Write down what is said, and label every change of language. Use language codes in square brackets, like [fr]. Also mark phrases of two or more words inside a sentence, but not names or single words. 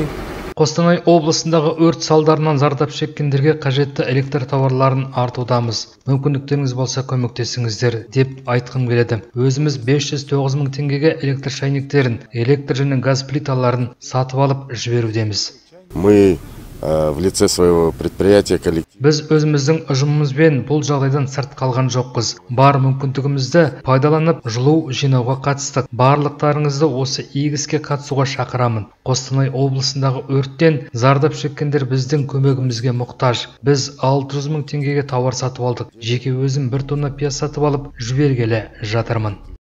[kk] Қостанай облысындағы өрт салдарынан зардап шеккендерге қажетті электр тауарларын артудамыз. Мүмкіндіктеріңіз болса көмектесіңіздер деп айтқым келеді. Өзіміз 509 мың теңгеге электр шайниктерін, электр және газ плиталарын сатып алып жіберудеміз. [ru] Мы в лице своего предприятия коллектив. [kk] Біз өзіміздің ұжымымызбен бұл жағдайдан сырт қалған жоқпыз. Бар мүмкіндігімізді пайдаланып жылу жинауға қатыстық. Барлықтарыңызды осы егіске қатысуға шақырамын. Қостанай облысындағы өрттен зардап шеккендер біздің көмегімізге мұқтаж. Біз 600 мың теңгеге тауар сатып алдық. Жеке өзім 1 тонна пияз сатып алып жібергелі жатырмын.